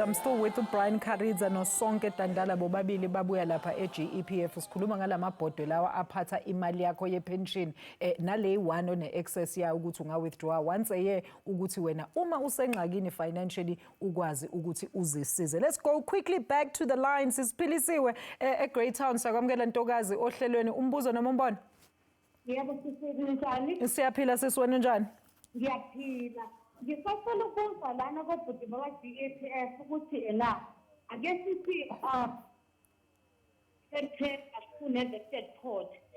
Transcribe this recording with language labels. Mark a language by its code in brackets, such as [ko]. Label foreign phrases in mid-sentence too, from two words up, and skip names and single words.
[en] I'm still with [zu] Brian Karidza no Sonke Tandala bobabili babuya lapha eGEPF. Sikhuluma ngalamabhodwe lawa aphatha imali yakho yepension nale [en] one one excess [zu] ya ukuthi unga [en] withdraw once a year [zu] ukuthi wena uma usengxakini financially ukwazi ukuthi uzisize. [en] Let's go quickly back to the lines. [zu] Siphilisiwe eGreat Town sakwamukela Ntokazi ohlelweni umbuzo noma umbono. Yebo sisebenzani? Siyaphila sisiwena njani? Ngiyaphila. Ngisafuna ukuzwa lana kobhuti bakwa-GEPF ukuthi la ake sithi kune-vested pot.